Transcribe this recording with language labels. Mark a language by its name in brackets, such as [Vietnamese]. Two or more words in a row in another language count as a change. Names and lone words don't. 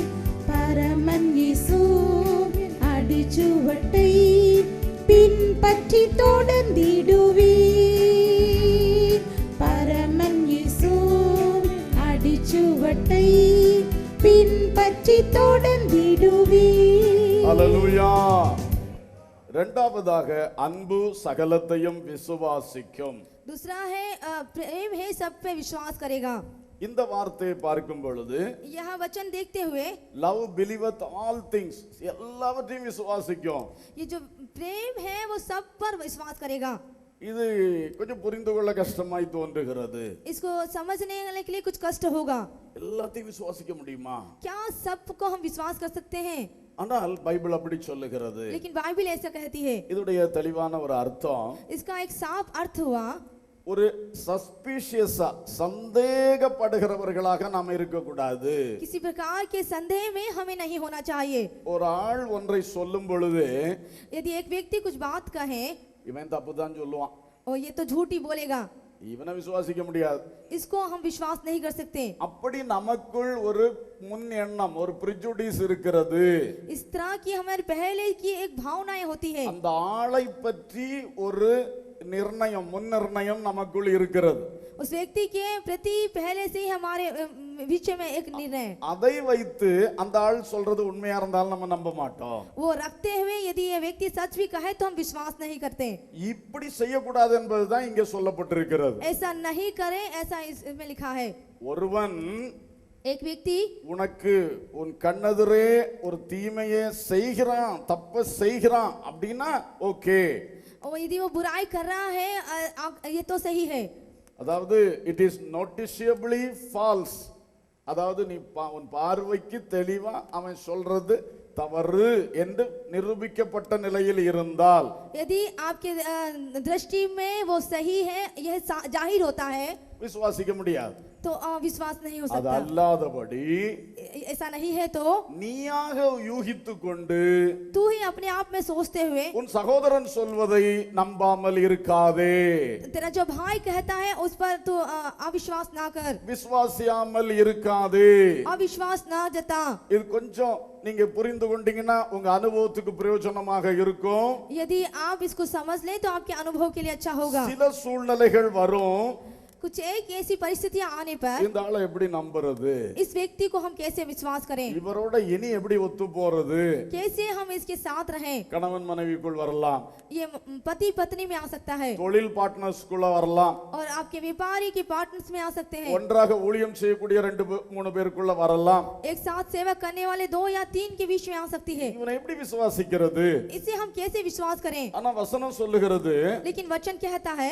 [Tamil] பரமன் இயேசு அடிச்சுவட்டை பின்பற்றி தொடர்ந்திடுவீர். பரமன் இயேசு அடிச்சுவட்டை பின்பற்றி தொடர்ந்திடுவீர். ஹல்லேலூயா. இரண்டாவதாக அன்பு சகலத்தையும் விசுவாசிக்கும். [Hindi] दूसरा है प्रेम है सब पे विश्वास करेगा। [Tamil] இந்த வார்த்தையை பார்க்கும் பொழுது [Hindi] यह वचन देखते हुए [English] love believeth all things, [Tamil] எல்லாவற்றையும் விசுவாசிக்கும். [Hindi] ये जो प्रेम है वो सब पर विश्वास करेगा। [Tamil] இது கொஞ்சம் புரிந்து கொள்ள கஷ்டமாய் தோன்றுகிறது. [Hindi] इसको समझने के लिए कुछ कष्ट होगा। [Tamil] எல்லாத்தையும் விசுவாசிக்க முடியுமா? [Hindi] क्या सबको हम विश्वास कर सकते हैं? [Tamil] ஆனால் பைபிள் அப்படி சொல்லுகிறது. [Hindi] लेकिन बाइबल ऐसा कहती है। [Tamil] இதோடைய தெளிவான ஒரு அர்த்தம், [Hindi] इसका एक साफ अर्थ हुआ [Tamil] ஒரு சஸ்பிஷியஸா சந்தேகப்படுகிறவர்களாக நாம் இருக்கக்கூடாது. [Hindi] किसी प्रकार के संदेह में हमें नहीं होना चाहिए। [Tamil] ஒரு ஆள் ஒன்றை சொல்லும் பொழுது [Hindi] यदि एक व्यक्ति कुछ बात कहे [Tamil] இவன் தப்பு தான் சொல்லுவான், [Hindi] और ये तो झूठ ही बोलेगा, [Tamil] இவனை விசுவாசிக்க முடியாது. [Hindi] इसको हम विश्वास नहीं कर सकते। [Tamil] அப்படி நமக்குள் ஒரு முன் எண்ணம், ஒரு பிரிஜுடிஸ் இருக்கிறது. [Hindi] इस तरह की हमारे पहले की एक भावनाएं होती है। [Tamil] அந்த ஆளை பற்றி ஒரு நிர்ணயம், முன் நிர்ணயம் நமக்குள் இருக்கிறது. [Hindi] उस व्यक्ति के प्रति पहले से ही हमारे बीच में एक निर्णय, [Tamil] அதை வைத்து அந்த ஆள் சொல்றது உண்மையா இருந்தாலும் நம்ம நம்ப மாட்டோம். [Hindi] वो रखते हुए यदि ये व्यक्ति सच भी कहे तो हम विश्वास नहीं करते। [Tamil] இப்படி செய்யக்கூடாது என்பதுதான் இங்கே சொல்லப்பட்டிருக்கிறது. [Hindi] ऐसा नहीं करें ऐसा इसमें लिखा है। [Tamil] ஒருவன் [Hindi] एक व्यक्ति [Tamil] உனக்கு உன் கண்ணெதிரே ஒரு தீமையை செய்கிறான், தப்ப செய்கிறான் அப்படின்னா ஓகே. [Hindi] और यदि वो बुराई कर रहा है ये तो सही है। [English] அதாவது it is noticeably false. [Tamil] அதாவது நீ உன் பார்வைக்கு தெளிவா அவன் சொல்றது தவறு என்று நிரூபிக்கப்பட்ட நிலையில் இருந்தால், [Hindi] यदि आपके दृष्टि में वो सही है, यह जाहिर होता है, [Tamil] விசுவாசிக்க முடியாது. [Hindi] तो विश्वास नहीं हो [Tamil] அது [Hindi] सकता। [Tamil] அல்லாதபடி [Hindi] ऐसा नहीं है तो [Tamil] நீயாக யூகித்து கொண்டு [Hindi] तू ही अपने आप में सोचते हुए [Tamil] உன் சகோதரன் சொல்வதை நம்பாமல் இருக்காதே. [Hindi] तेरा जो भाई कहता है उस पर तू अविश्वास ना कर, [Tamil] விசுவாசியாமல் இருக்காதே. [Hindi] अविश्वास ना जता। [Tamil] இது கொஞ்சம் நீங்க புரிந்து கொண்டீங்கன்னா உங்க அனுபவத்துக்கு பிரயோஜனமாக இருக்கும். [Hindi] यदि आप इसको समझ लें तो आपके अनुभव के लिए अच्छा होगा। [Tamil] சில சூழ்நிலைகள் வரும், [Hindi] कुछ एक ऐसी परिस्थितियां आने पर [Tamil] இந்த ஆளை எப்படி நம்புறது, [Hindi] इस व्यक्ति को हम कैसे विश्वास करें, [Tamil] இவரோட இனி எப்படி ஒத்து போறது? [Hindi] कैसे हम इसके साथ रहें। [Tamil] கணவன் மனைவிக்குள் வரலாம், [Hindi] ये पति पत्नी में आ सकता है [Tamil] தொழில் பார்ட்னர்ஸ்குள்ள வரலாம், [Hindi] और आपके व्यापारी के पार्टनर्स में आ सकते हैं, [Tamil] ஒன்றாக ஊழியம் செய்யக்கூடிய 2-3 பேருக்குள்ள வரலாம். [Hindi] एक साथ सेवा करने वाले 2 या 3 के बीच में आ सकती है। [Tamil] இவனை எப்படி விசுவாசிக்கிறது? [Hindi] इसे हम कैसे विश्वास करें? [Tamil] ஆனா வசனம் சொல்லுகிறது, [Hindi] लेकिन वचन कहता है